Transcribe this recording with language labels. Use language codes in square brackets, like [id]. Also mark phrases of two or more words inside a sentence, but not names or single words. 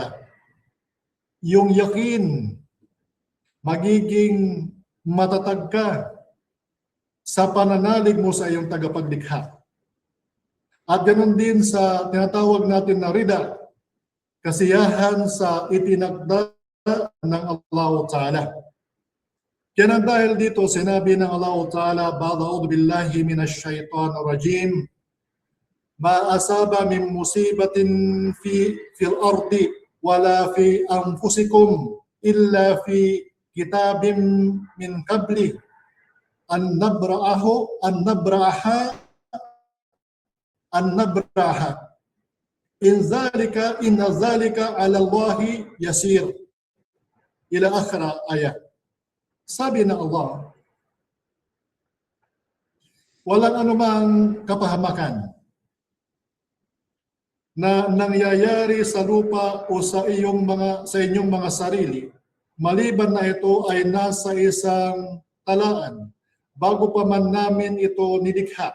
[tl] Yung yakin, magiging matatag ka sa pananalig mo sa iyong tagapaglikha. At ganoon din sa tinatawag natin na rida, kasiyahan sa itinakda ng Allah Ta'ala. Kaya dahil dito, sinabi ng Allah Ta'ala, [ar] "أعوذ بالله من الشيطان الرجيم، ما أصاب من مصيبة في الأرض ولا في أنفسكم إلا في كتاب من قبل أن نبرأها إن ذلك على الله يسير." إلى آخر الآية. [tl] Sabi ng Allah, walang anumang kapahamakan na nangyayari sa lupa o sa inyong mga sarili, maliban na ito ay nasa isang talaan bago pa man namin ito nilikha.